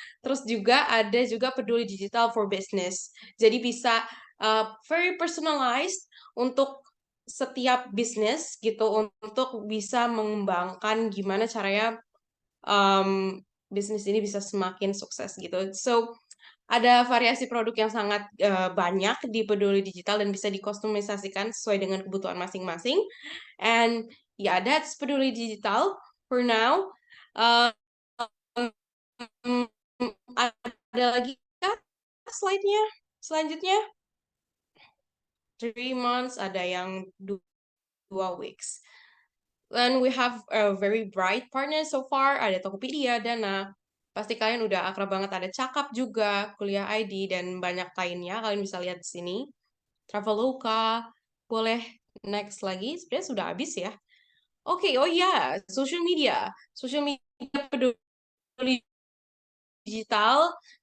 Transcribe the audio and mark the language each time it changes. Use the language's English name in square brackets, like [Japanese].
[Indonesian] Terus juga ada juga Peduli Digital for Business. Jadi bisa [English] very personalized [Indonesian] untuk setiap bisnis gitu untuk bisa mengembangkan gimana caranya bisnis ini bisa semakin sukses gitu. So ada variasi produk yang sangat banyak di Peduli Digital dan bisa dikustomisasikan sesuai dengan kebutuhan masing-masing. [English] And yeah, that's Peduli Digital for now. [Indonesian] Um, ada lagi kah slide-nya? Selanjutnya, 3 months, ada yang 2 weeks. [English] And we have a very bright partner so far. [Indonesian] Ada Tokopedia, Dana. Pasti kalian udah akrab banget. Ada Cakap juga, Kuliah ID, dan banyak lainnya. Kalian bisa lihat di sini. Traveloka. Boleh next lagi. Sebenarnya sudah habis ya. Oke, oh ya, social media. Social media Peduli Digital.